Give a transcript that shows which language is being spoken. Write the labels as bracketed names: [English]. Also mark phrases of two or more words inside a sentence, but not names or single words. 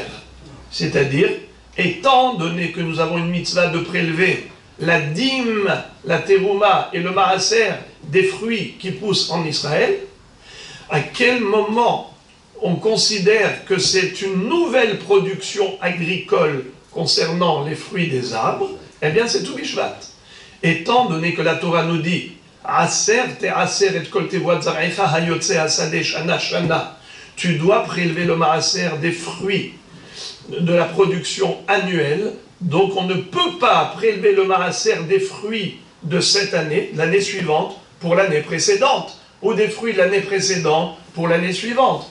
[French] C'est-à-dire, étant donné que nous avons une mitzvah de prélever la dîme, la terouma et le Maaser des fruits qui poussent en Israël, à quel moment on considère que c'est une nouvelle production agricole concernant les fruits des arbres? Eh bien, c'est Tu Bishvat. Étant donné que la Torah nous dit [Hebrew] עשר תעשר את כל תבואת זרעך היוצא השדה שנה שנה, [French] tu dois prélever le maaser des fruits de la production annuelle, donc on ne peut pas prélever le maaser des fruits de cette année, l'année suivante, pour l'année précédente, ou des fruits de l'année précédente pour l'année suivante.